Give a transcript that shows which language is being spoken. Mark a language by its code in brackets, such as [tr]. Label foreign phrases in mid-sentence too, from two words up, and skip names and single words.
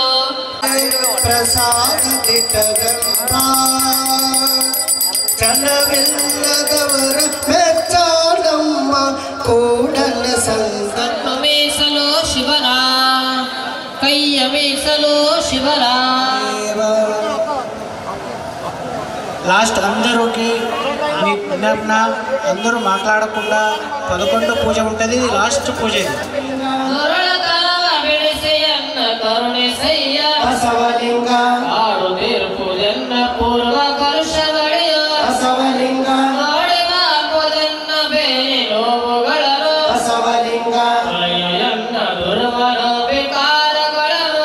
[kn] ಪ್ರಸಾದ ಚನವಿಲ್ಲದವರ ಮೆಚ್ಚಾಡಮ್ಮ ಕೂಡಲ ಸಂತ ಮೀಸಲು ಶಿವನ ಕೈಯ ಮೀಸಲು ಶಿವನ. [te] లాస్ట్ అందరూకి విజ్ఞాపన అందరూ మాట్లాడకుండా 11 పూజ ఉంటుంది. లాస్ట్ పూజ ఇది. [kn] ಬಸವಲಿಂಗ ಆಡು ತೀರ್ಪುದೆನ್ನ ಪೂರ್ವ ಕಲುಷಗಳಿಯ ಬಸವಲಿಂಗ ಆಡಿವಾಪುದೆನ್ನ ಬೇರೆ ನೋವುಗಳನ್ನು ಬಸವಲಿಂಗ ಅಯ್ಯನ್ನ ದುರ್ಮನ ವಿಕಾರಗಳನ್ನು